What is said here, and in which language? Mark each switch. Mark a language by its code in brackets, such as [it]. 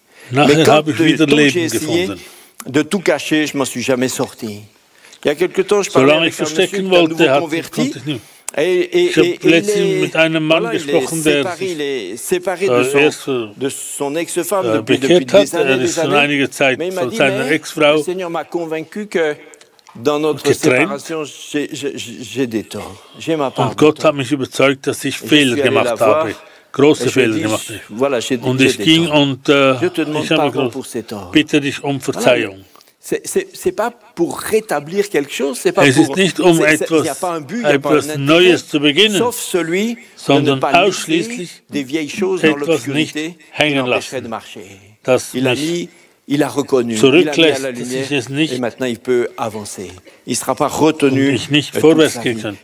[de] Nachher habe ich wieder Leben gefunden. [fr] De tout cacher, je m'en suis jamais sorti. Il y a quelque temps, je parlais avec un monsieur qui est à nouveau converti. [de] Ich habe letztens mit einem Mann gesprochen, der [fr] de son ex-femme [de] bekehrt hat. Er ist schon einige Zeit von seiner Ex-Frau getrennt. Und Gott hat mich überzeugt, dass ich Fehler gemacht habe. Große Fehler gemacht habe. Und ich ging und ich habe gesagt, bitte dich um Verzeihung. [fr] C'est pas pour rétablir quelque chose, c'est pas [de] es ist nicht etwas Neues zu beginnen, sondern ausschließlich etwas nicht hängen lassen, das mich zurücklässt, dass ich es nicht mich nicht vorwärts gehen kann.